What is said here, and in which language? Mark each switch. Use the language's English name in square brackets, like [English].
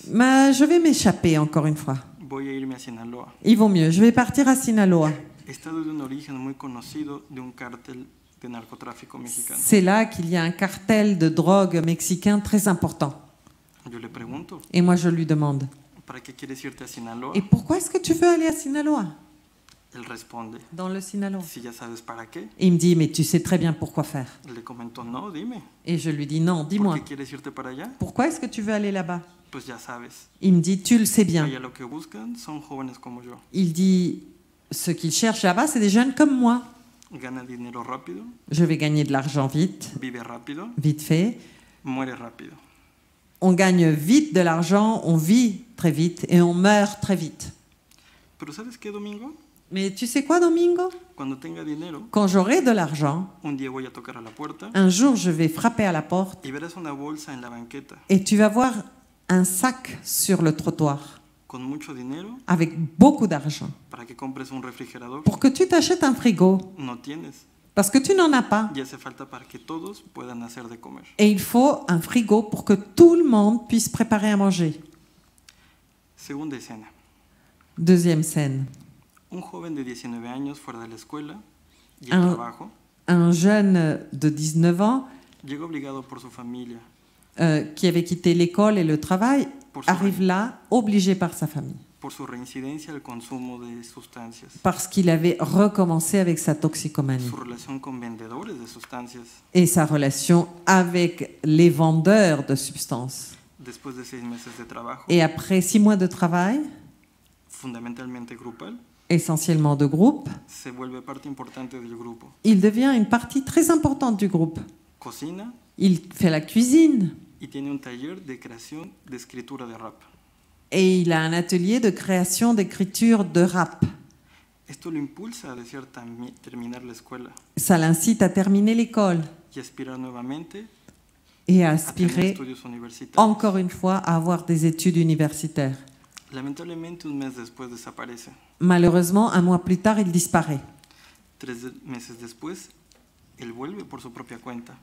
[French] Mais je vais m'échapper encore une fois. [Spanish] Voy a irme a Sinaloa, [French] Il vaut mieux. Je vais partir à Sinaloa. [Spanish] estado de un origen muy conocido de un cártel de narcotráfico mexicano. [French] C'est là qu'il y a un cartel de drogue mexicain très important. [Spanish] Yo le pregunto, [French] Et moi, je lui demande, [Spanish] ¿para qué quieres irte a Sinaloa? [French] et pourquoi est-ce que tu veux aller à Sinaloa? [Spanish] Él responde, [French] Dans le Sinaloa. [Spanish] si ya sabes para qué. [French] Et il me dit, mais tu sais très bien pourquoi faire. [Spanish] Le comento, no, dime, [French] Et je lui dis, non, [Spanish] ¿por [French] dis-moi, [Spanish] qué quieres irte para allá? [French] pourquoi est-ce que tu veux aller là-bas? [Spanish] Pues ya sabes, [French] Il me dit, tu le sais bien. [Spanish] allá lo que buscan son jóvenes como yo. [French] Il dit, ce qu'il cherche là-bas, c'est des jeunes comme moi. [Spanish] Gana dinero rápido, [French] Je vais gagner de l'argent vite, [Spanish] vive rápido, [French] vite fait. [Spanish] muere rápido. [French] On gagne vite de l'argent, on vit très vite et on meurt très vite. [Spanish] Pero ¿sabes qué, Domingo? [French] Mais tu sais quoi, Domingo? [Spanish] Cuando tenga dinero, [French] Quand j'aurai de l'argent, [Spanish] un día voy a tocar a la puerta [French] un jour, je vais frapper à la porte [Spanish] y verás una bolsa en la banqueta [French] et tu vas voir un sac sur le trottoir [Spanish] con mucho dinero [French] avec beaucoup d'argent [Spanish] para que compres un refrigerador. [French] pour que tu t'achètes un frigo [Spanish] No tienes, [French] parce que tu n'en as pas. [Spanish] y hace falta para que todos puedan hacer de comer. [French] Et il faut un frigo pour que tout le monde puisse préparer à manger. [Spanish] Segunda escena, [French] Deuxième scène. [Spanish] un joven de 19 años fuera de la escuela y el Ah. trabajo [French] Un jeune de 19 ans [Spanish] llega obligado por su familia, [French] qui avait quitté l'école et le travail [Spanish] por su, [French] arrive là obligé par sa famille [Spanish] por su reincidencia al consumo de sustancias, [French] parce qu'il avait recommencé avec sa toxicomanie [Spanish] su relación con vendedores de sustancias. [French] et sa relation avec les vendeurs de substances. [Spanish] Después de 6 meses de trabajo, [French] Et après 6 mois de travail, [Spanish] fundamentalmente grupal, [French] essentiellement de groupe, [Spanish] se vuelve parte importante del grupo. [French] il devient une partie très importante du groupe. [Spanish] Cocina [French] Il fait la cuisine [Spanish] y tiene un taller de creación de escritura de rap. [French] et il a un atelier de création d'écriture de rap. [Spanish] Esto lo impulsa a desear terminar la escuela [French] Ça l'incite à terminer l'école [Spanish] y aspirar nuevamente [French] et à [Spanish] a tener [French] aspirer [Spanish] estudios universitarios. [French] encore une fois à avoir des études universitaires. [Spanish] Lamentablemente, un mes después desaparece. [French] Malheureusement, un mois plus tard, il disparaît. [Spanish] 3 meses después, él vuelve por su propia cuenta.